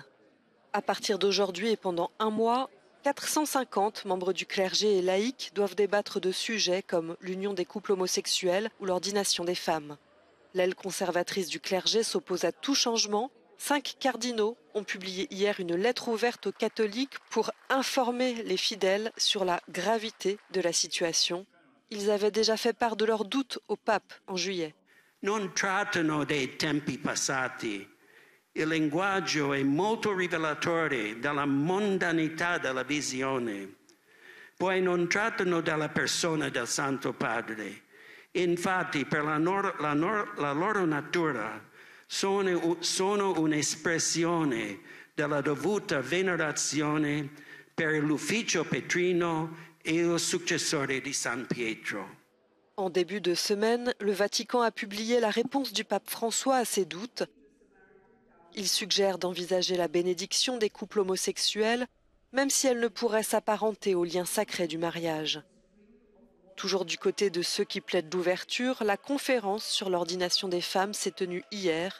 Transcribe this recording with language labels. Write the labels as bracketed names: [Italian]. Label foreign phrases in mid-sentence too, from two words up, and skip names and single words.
[French] À partir d'aujourd'hui et pendant 1 mois, 450 membres du clergé et laïcs doivent débattre de sujets comme l'union des couples homosexuels ou l'ordination des femmes. L'aile conservatrice du clergé s'oppose à tout changement. 5 cardinaux ont publié hier une lettre ouverte aux catholiques pour informer les fidèles sur la gravité de la situation. Ils avaient déjà fait part de leurs doutes au pape en juillet. [Italian] Non trattano dei tempi passati. Il linguaggio è molto rivelatore della mondanità della visione. Poi non trattano della persona del Santo Padre. Infatti, per la loro natura, sono un'espressione della dovuta venerazione per l'ufficio petrino e il successore di San Pietro. [French] En début de semaine, le Vatican a publié la réponse du pape François à ses doutes. Il suggère d'envisager la bénédiction des couples homosexuels, même si elle ne pourrait s'apparenter au lien sacré du mariage. Toujours du côté de ceux qui plaident l'ouverture, la conférence sur l'ordination des femmes s'est tenue hier.